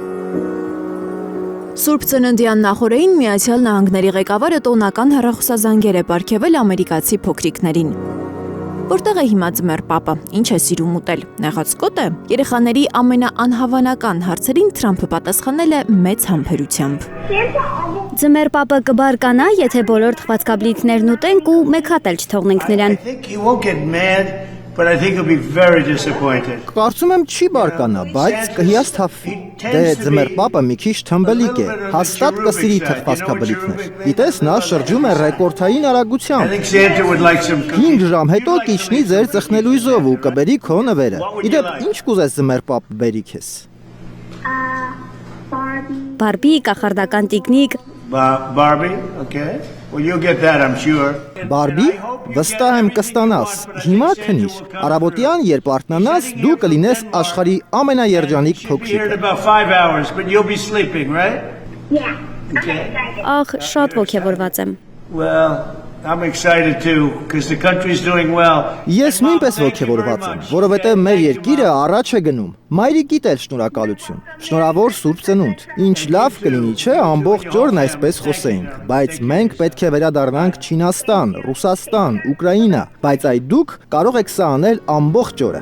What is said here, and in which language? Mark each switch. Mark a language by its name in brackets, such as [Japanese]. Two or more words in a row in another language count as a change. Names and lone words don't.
[Armenian] Սուրբ Ծննդյան նախօրեին Միացյալ Նահանգների ղեկավարը տոնական հեռախոսազանգեր է պարգևել ամերիկացի փոքրիկներին։ Որտեղ է հիմա Ձմեռ պապը, ինչ է սիրում ուտել, նեղացկոտ է։ Երեխաների ամենաանհավանական հարցերին Թրամփը պատասխանել է մեծ համբերությամբ։ Ձմեռ պապը կբարկանա, եթե բոլոր թխվածքաբլիթներն ուտենք ու մեկ հատ էլ չթողնենք նրան։ [English] But I think he'll be very disappointed. [Armenian] Կարծում եմ չի բարկանա, բայց կհիասթափվի։ Դե Ձմեռ պապը մի քիչ թմբլիկ է, հաստատ կսիրի թխվածքաբլիթներ։ Գիտես, նա շրջում է ռեկորդային արագությամբ։ 5 ժամ հետո կիջնի ձեր ծխնելույզով ու կբերի քո նվերը։ Իդեպ, ինչ կուզես Ձմեռ պապը բերի քեզ։ Բարբի, կախարդական տիկնիկ։ [English] Barbie, okay. Well, you'll get that, I'm sure. [Armenian] Բարբի, վստահ եմ կստանաս։ Հիմա քնիր։ Արաբոտյան, երբ արթնանաս, դու կլինես աշխարհի ամենաերջանիկ փոքրիկը։ [English] About 5 hours, but you'll be sleeping, right? Yeah. Okay. [Armenian] Ախ, շատ ոգևորված եմ։ [English] Well, I'm excited too, because the country's doing well. [Armenian] Ես նույնպես ոգևորված եմ, որովհետև մեր երկիրը առաջ է գնում։ Մայրիկիդ էլ շնորհակալություն։ Շնորհավոր Սուրբ Ծնունդ։ Ինչ լավ կլինի, չէ, ամբողջ օրն այսպես խոսեինք, բայց մենք պետք է վերադառնանք Չինաստան, Ռուսաստան, Ուկրաինա, բայց այդ դուք կարող եք սա անել ամբողջ օրը։